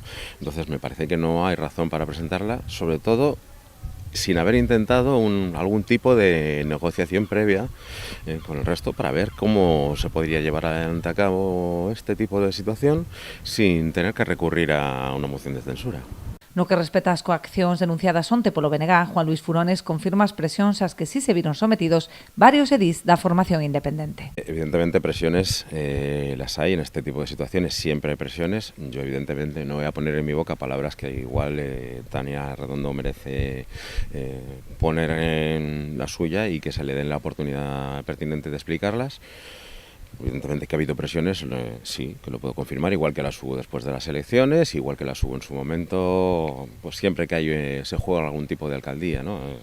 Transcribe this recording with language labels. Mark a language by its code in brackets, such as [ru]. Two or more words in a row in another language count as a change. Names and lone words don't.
[es] Entonces me parece que no hay razón para presentarla, sobre todo sin haber intentado algún tipo de negociación previa con el resto para ver cómo se podría llevar adelante a cabo este tipo de situación sin tener que recurrir a una moción de censura. [gl] No que respecta ás coaccións denunciadas onte polo BNG, Juan Luis Furones confirma as presións ás que sí se viron sometidos varios edís da formación independente. [es] Evidentemente presiones las hay en este tipo de situaciones, siempre hay presiones. Yo evidentemente no voy a poner en mi boca palabras que igual Tania Redondo merece poner en la suya y que se le den la oportunidad pertinente de explicarlas. Evidentemente que ha habido presiones, sí, que lo puedo confirmar, igual que las hubo después de las elecciones, igual que las hubo en su momento, pues siempre que se juega algún tipo de alcaldía, ¿no?